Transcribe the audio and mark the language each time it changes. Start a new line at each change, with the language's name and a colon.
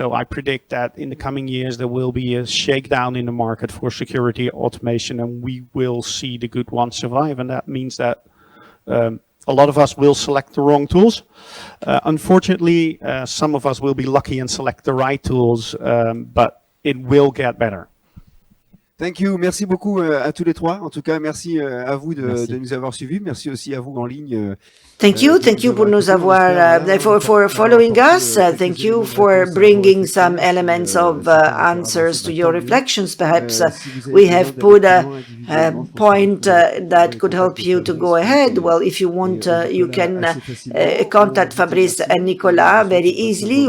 English: So I predict that in the coming years there will be a shakedown in the market for security automation, and we will see the good ones survive. And that means that a lot of us will select the wrong tools. Unfortunately, some of us will be lucky and select the right tools, but it will get better. Thank you.
French: Merci beaucoup à tous les trois. En tout cas, merci à vous de nous avoir suivis. Merci aussi à vous en ligne
English: Thank you
French: pour nous avoir,
English: for following us. Thank you for bringing some elements of answers to your reflections. Perhaps we have put a point that could help you to go ahead. Well, if you want, you can contact Fabrice and Nicolas very easily.